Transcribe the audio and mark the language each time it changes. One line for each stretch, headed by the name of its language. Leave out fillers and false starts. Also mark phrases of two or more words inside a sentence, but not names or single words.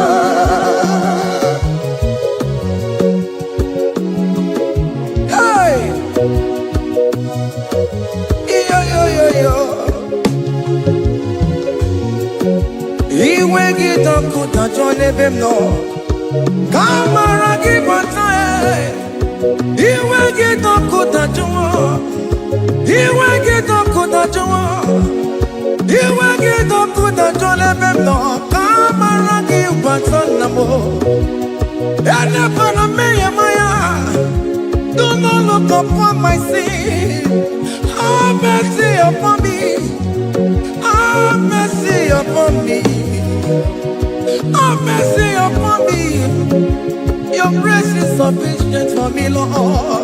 Gusii: Iwe gitonku tajone bemno, kamara kibata. Iwe gitonku tajwa, iwe gitonku tajwa, iwe gitonku tajone bemno, kamara kibata namo. Ene pana meya maya,
English: do not look upon my sin. Have mercy upon me. Have mercy upon me. Have mercy upon me. Your grace is sufficient for me, Lord.